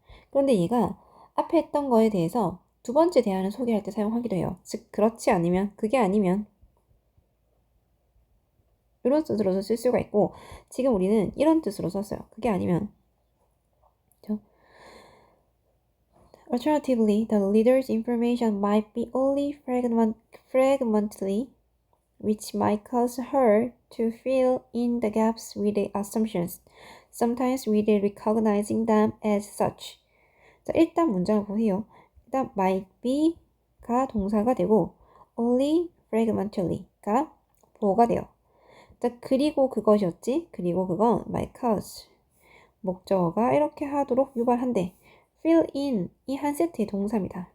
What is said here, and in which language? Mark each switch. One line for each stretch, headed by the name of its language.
Korean: 그런데 얘가 앞에 했던 거에 대해서 두 번째 대안을 소개할 때 사용하기도 해요. 즉 그렇지 않으면 그게 아니면 이런 뜻으로도 쓸 수가 있고 지금 우리는 이런 뜻으로 썼어요. 그게 아니면 그렇죠?
English: Alternatively, the leader's information might be only fragmentary, which might cause her to fill in the gaps with the assumptions, sometimes without recognizing them as such.
Korean: 자, 일단 문장을 보세요. 일단
English: might be
Korean: 가 동사가 되고
English: only fragmentary
Korean: 가 보어가 돼요. 자, 그리고 그것이었지. 그리고 그건
English: might cause
Korean: 목적어가 이렇게 하도록 유발한대.
English: fill in
Korean: 이 한 세트의 동사입니다.